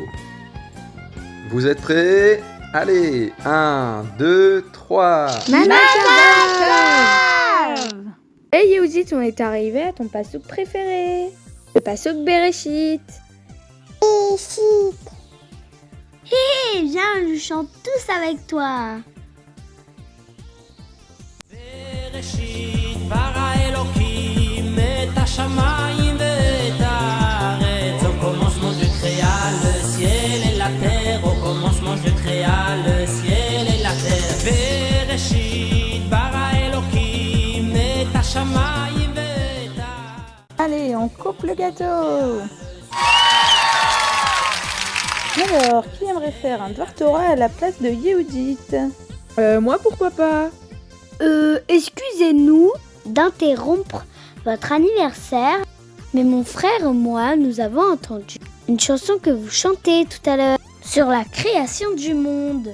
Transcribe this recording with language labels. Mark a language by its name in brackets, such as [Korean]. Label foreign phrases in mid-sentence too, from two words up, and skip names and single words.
[French] Vous êtes prêts? Allez, 1, 2, 3. Et Yehudit, on est arrivé à ton passouk préféré. Le passouk Bereshit. Hé, viens, je chante tous avec toi. [Hebrew] בראשית ברא אלוקים את השמיים ואת הארץ. [French] Au commencement Dieu créa le ciel et la terre. Au commencement Dieu créa le ciel et la terre. [Hebrew] בראשית ברא אלוקים את השמיים ואת הארץ. [French] Allez, on coupe le gâteau. Alors, qui aimerait faire un [Hebrew] דבר תורה [French] à la place de Yehudit? Moi, pourquoi pas? Excusez-nous d'interrompre votre anniversaire, mais mon frère et moi, nous avons entendu une chanson que vous chantez tout à l'heure sur la création du monde.